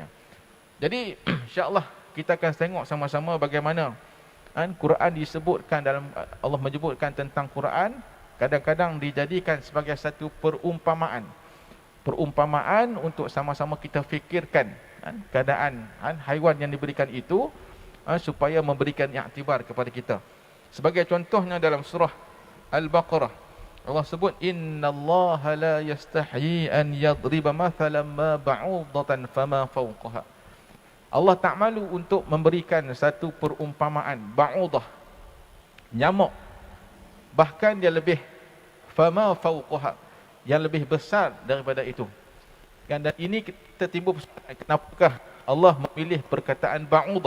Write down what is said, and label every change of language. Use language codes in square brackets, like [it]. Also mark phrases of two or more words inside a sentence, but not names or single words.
[ms] Jadi insya-Allah kita akan tengok sama-sama bagaimana Quran disebutkan dalam, Allah menyebutkan tentang Quran kadang-kadang dijadikan sebagai satu perumpamaan untuk sama-sama kita fikirkan keadaan haiwan yang diberikan itu, supaya memberikan iktibar kepada kita. Sebagai contohnya dalam surah Al-Baqarah, Allah sebut [ar] إن الله لا يستحيي أن يضرب مثلا ما بعوضة فما فوقها. [ms] Allah tak malu untuk memberikan satu perumpamaan ba'udah, nyamuk, bahkan dia lebih [ar] فما فوقها, [ms] yang lebih besar daripada itu. Kan, dan ini kita timbul persoalan, kenapakah Allah memilih perkataan ba'udah?